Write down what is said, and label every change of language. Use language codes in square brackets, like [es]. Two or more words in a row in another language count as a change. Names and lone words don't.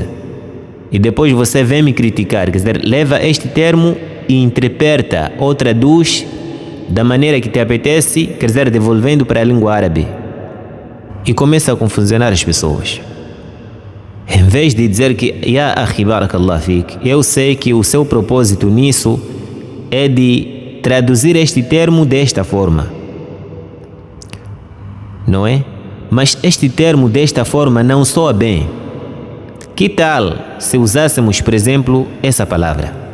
[pt] E depois você vem me criticar, quer dizer, leva este termo e interpreta ou traduz da maneira que te apetece, quer dizer, devolvendo para a língua árabe. E começa a confusionar as pessoas. Em vez de dizer que, [ar] يا أخي بارك الله فيك, [pt] eu sei que o seu propósito nisso é de traduzir este termo desta forma, não é? Mas este termo desta forma não soa bem. Que tal se usássemos, por exemplo, essa palavra?